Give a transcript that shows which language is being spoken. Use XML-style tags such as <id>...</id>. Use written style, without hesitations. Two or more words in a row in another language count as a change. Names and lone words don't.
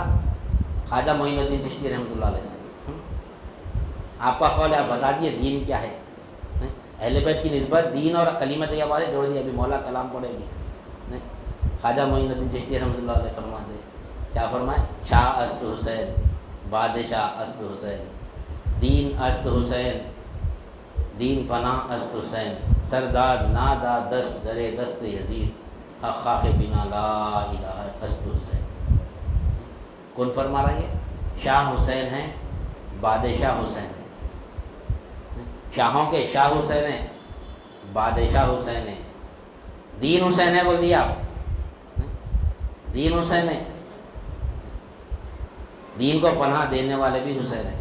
<ur>خواجہ معین الدین چشتی رحمۃ اللہ علیہ سے۔ آپ کا قول ہے، آپ بتا دیے دین کیا ہے۔ اہل بیت کی نسبت دین اور کلمہ طیبہ والے جوڑ دیا، ابھی مولا کلام پڑھے بھی۔ خواجہ معین الدین چشتی رحمۃ اللہ علیہ فرماتے ہیں، کیا فرمائے؟</ur> <fa>شاہ است حسین، بادشاہ است حسین، دین است حسین، دین پناہ است حسین، سرداد نادا دست درے دست یزید، حق خاک بنا</fa> <ar>لا الہ</ar> <fa>است حسین۔</fa> <ur>کون فرما رہے ہیں؟ شاہ حسین ہیں، بادشاہ حسین ہیں، شاہوں کے شاہ حسین ہیں، بادشاہ حسین ہیں، دین حسین ہے، بول دیا دین حسین ہے، دین کو پناہ دینے والے بھی حسین ہیں۔</ur>